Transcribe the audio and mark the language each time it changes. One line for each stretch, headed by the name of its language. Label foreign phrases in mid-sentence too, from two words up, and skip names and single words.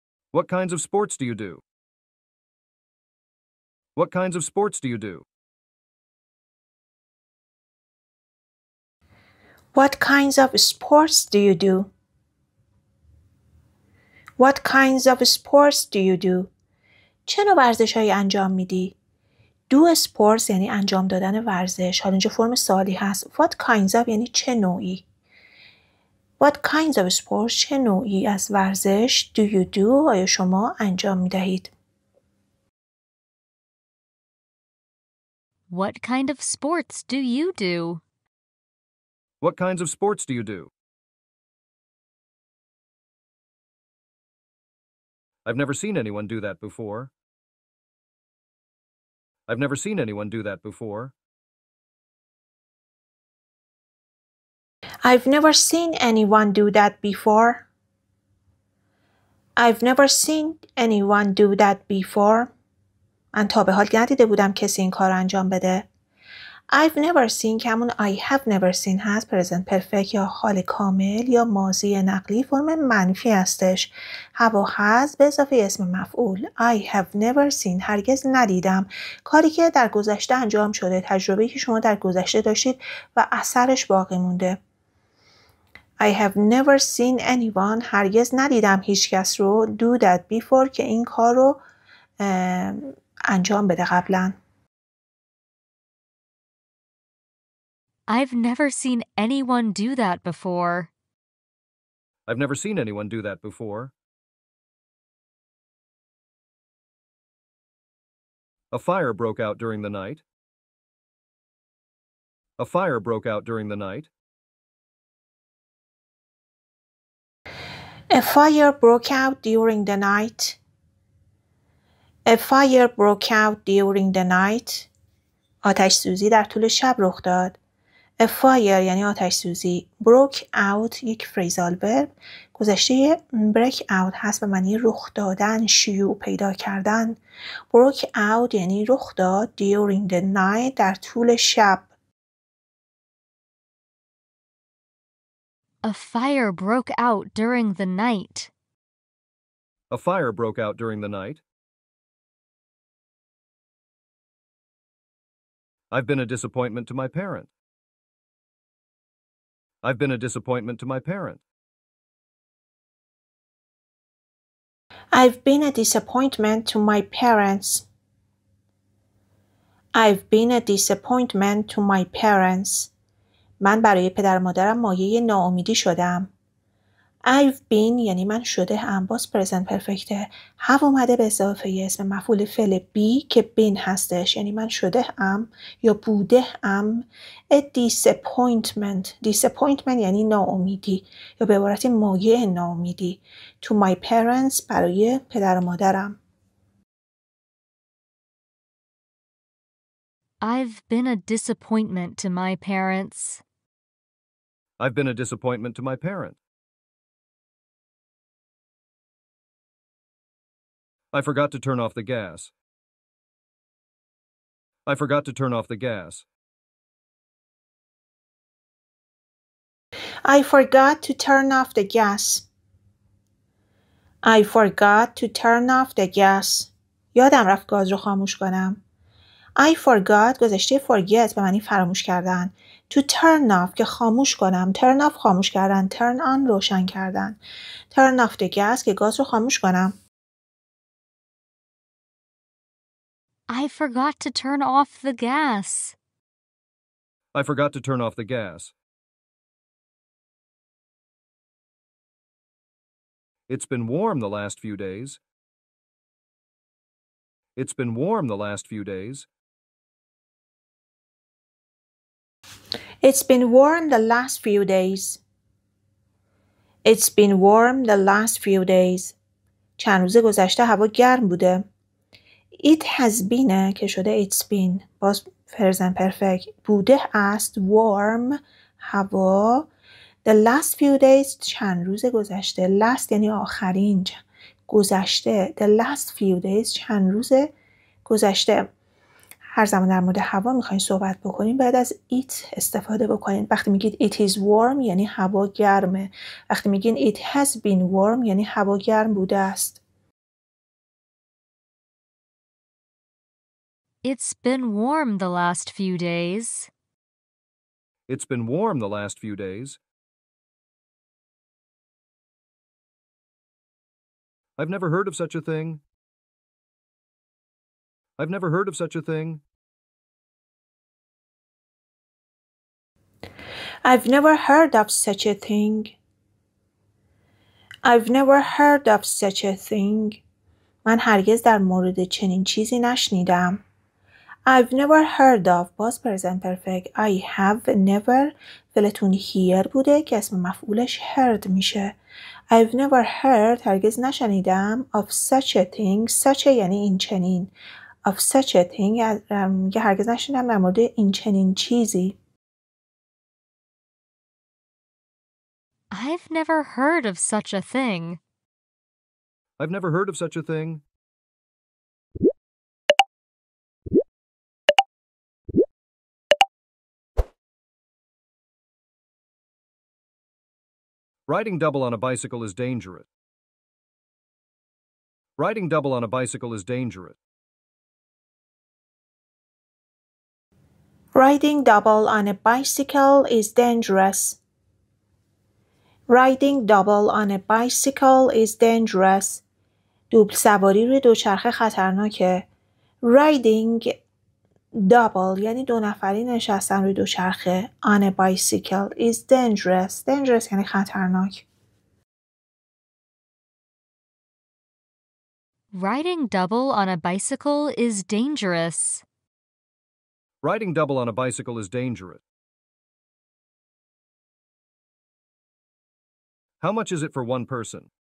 English: What kinds of sports do you do? What kinds of sports do you do? What kinds of sports do you do? What kinds of sports do you do?
Persian: چه نوع ورزش‌هایی انجام میدی؟
English: do sports
Persian: یعنی انجام دادن ورزش. حالا اینجا فرم سوالی هست.
English: What kinds of
Persian: یعنی چه نوعی؟
English: What kinds of sports
Persian: چه نوعی از ورزش
English: do you do
Persian: آیا شما انجام میدهید؟
English: What kind of sports do you do? What kinds of sports do you do? I've never seen anyone do that before. I've never seen anyone do that before. I've never seen anyone do that before. I've never seen anyone do that before.
Persian: من تا به حال ندیده بودم کسی این کار انجام بده.
English: I've never seen
Persian: که همون
English: I have never seen هست. present perfect
Persian: یا حال کامل یا ماضی نقلی فرم منفی هستش. have و has به اضافه اسم مفعول.
English: I have never seen
Persian: هرگز ندیدم. کاری که در گذشته انجام شده. تجربه‌ای که شما در گذشته داشتید و اثرش باقی مونده.
English: I have never seen anyone
Persian: هرگز ندیدم هیچ کس رو
English: do that before
Persian: که این کار رو انجام بده قبلا.
English: I've never seen anyone do that before. I've never seen anyone do that before. A fire broke out during the night. A fire broke out during the night. A fire broke out during the night. A fire broke out during the night.
Persian: آتش سوزی در طول شب رخ داد.
English: A fire
Persian: یعنی آتش سوزی.
English: broke out
Persian: یک فریزال ورب. گذشته
English: break out
Persian: هست به معنی رخ دادن، شیوع پیدا کردن.
English: broke out
Persian: یعنی رخ داد
English: during the night
Persian: در طول شب.
English: A fire broke out during the night. A fire broke out during the night. I've been a disappointment to my parent. I've been a disappointment to my parent. I've been a disappointment to my parents. I've been a disappointment to my parents.
Persian: من برای پدر و مادرم مایه ناامیدی شدم.
English: I've been
Persian: یعنی من شده ام. باز
English: present perfectه.
Persian: have اومده به اضافه اسم مفعول فعل be که been هستش. یعنی من شده ام یا بوده ام.
English: A disappointment.
Persian: disappointment یعنی ناامیدی یا به عبارت مایه ناامیدی.
English: To my parents
Persian: برای پدر و مادرم.
English: I've been a disappointment to my parents. I've been a disappointment to my parent. I forgot to turn off the gas. I forgot to turn off the gas. I forgot to turn off the gas. I forgot to turn off the gas.
Persian: یادم رفت گاز رو خاموش کنم.
English: I forgot
Persian: گذشته forget به معنی فراموش کردن.
English: To turn off
Persian: که خاموش کنم.
English: turn off
Persian: خاموش کردن.
English: turn on
Persian: روشن کردن.
English: turn off the gas
Persian: که گاز رو خاموش کنم.
English: I forgot to turn off the gas. I forgot to turn off the gas. It's been warm the last few days. It's been warm the last few days. It's been warm the last few days. It's been warm the last few days.
Persian: چند روز گذشته هوا گرم بوده.
English: It has been
Persian: که شده
English: it's been.
Persian: باز
English: present perfect.
Persian: بوده است warm هوا.
English: The last few days
Persian: چند روز گذشته. last یعنی آخرین. گذشته.
English: The last few days
Persian: چند روز گذشته. هر زمان در مورد هوا میخواین صحبت بکنین باید از it استفاده بکنین. وقتی میگید
English: it is warm
Persian: یعنی هوا گرمه. وقتی میگین
English: it has been warm
Persian: یعنی هوا گرم بوده است.
English: It's been warm the last few days. It's been warm the last few days. I've never heard of such a thing. I've never heard of such a thing. I've never heard of such a thing. I've never heard of such a thing.
Persian: من هرگز در مورد چنین چیزی نشنیدم.
English: I've never heard of باز present perfect. I have never
Persian: فعلتون hear بوده که اسم مفعولش heard میشه.
English: I've never heard
Persian: هرگز نشنیدم
English: of such a thing.
Persian: such یعنی این چنین.
English: of such a thing
Persian: یه هرگز نشنیدم در مورد این چنین چیزی.
English: I've never heard of such a thing. I've never heard of such a thing. Riding double on a bicycle is dangerous. Riding double on a bicycle is dangerous. Riding double on a bicycle is dangerous. Riding double on a bicycle is dangerous.
Persian: دوبل سواری روی دوچرخه خطرناکه.
English: Riding double
Persian: یعنی دو نفری نشستن روی دوچرخه.
English: On a bicycle is dangerous.
Persian: Dangerous یعنی خطرناک.
English: Riding double on a bicycle is dangerous. Riding double on a bicycle is dangerous. How much is it for one person?